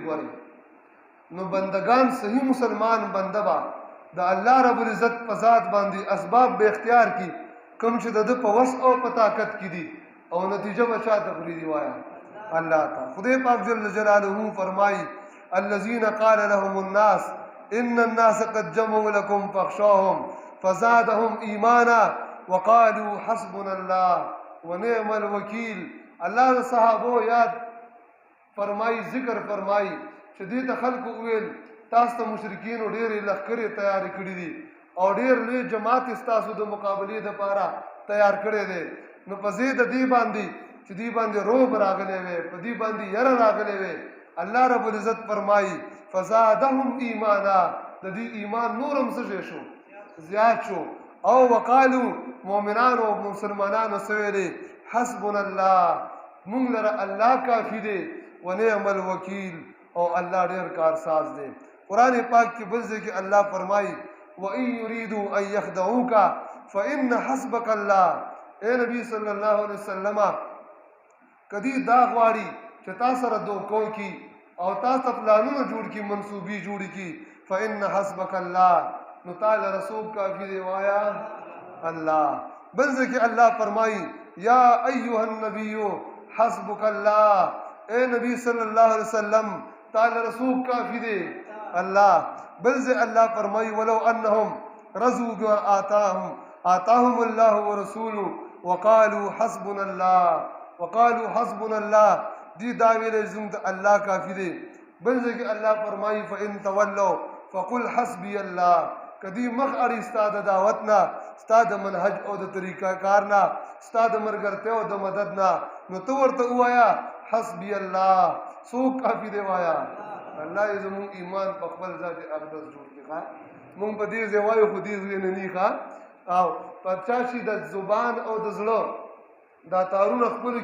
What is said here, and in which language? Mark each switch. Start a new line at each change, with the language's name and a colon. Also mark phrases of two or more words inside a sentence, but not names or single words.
Pashto: ګورئ نو بندگان صحیح مسلمان بنده به د الله رب العزت په ذات باندې اسباب به اختیار کړي کوم چې د ده په وس او په طاقت کې دي او نتیجه به چا ته پرېږدي وایه الله ته. خدای پاک
Arabic: جل جلاله فرمایي الذين قال لهم الناس ان الناس قد جمعوا لكم فاخشوهم فزادهم ایمانا وقالوا حسبنا الله ونعم الوکیل.
Pashto: الله د صحابو یاد فرمایي ذکر فرمایي چې دې ته خلکو وویل تاسو ته مشرکینو ډېرې لښکرې تیارې کړي دي او ډېر لوی جماعت ستاسو د مقابلې دپاره تیار کړی دی نو په ځای د دې باندې چې دې باندې روب راغلی وی په دې باندې یره راغلی وی الله رب العزت فرمایي
Arabic: فزادهم ایمانا
Pashto: د دې ایمان نور هم څه شو زیات شو او وقالو مؤمنانو او مسلمانانو څه ویلې
Arabic: حسبنا الله
Pashto: مونږ لره الله کافي دی
Arabic: ونعم الوکیل
Pashto: او الله ډېر کارساز دی. قرآن پاک کې بل ځای کې الله فرمایي
Arabic: وَإِن يُرِيدُوا أَن يَخْدَعُوكَ فَإِنَّ حَسْبَكَ اللَّهُ.
Pashto: اے نبی صلی الله علیه وسلم کدی دا غواړي چې تا سره دوکو کی او تا ته پلانونه جوړ کی منصوبې جوړ کی
Arabic: فإن حسبك الله
Pashto: نو تعالی رسول کافی دی وایا الله. بل ځکه الله فرمایي
Arabic: یا ایها النبی حسبك الله.
Pashto: اے نبی صلی الله علیه وسلم تعالی رسول کافی دی الله. بل ځکه الله فرمایي
Arabic: ولو انهم رضوا بما آتاهم الله ورسوله وقالوا حسبنا الله
Pashto: دی دا ویلې زموږ الله کافی دی. بل ځکه الله فرمایي
Arabic: فإن تولوا فقل حسبي الله.
Pashto: کدی مخ اړي ستا د دعوت نه ستا د منهج او د طریقه کار نه ستا د مرګرتیا او د مدد نه نو ته ورته ووایه
Arabic: حسبي الله.
Pashto: څوک کافي دی وایا الله یې زموږ ایمان په خپل ذات اقدس جوړ کړي. مونږ په دې ځای وایو خو دې ځای نه نی ښه او په چا شي د زبان او د زړه دا تارونه خپلو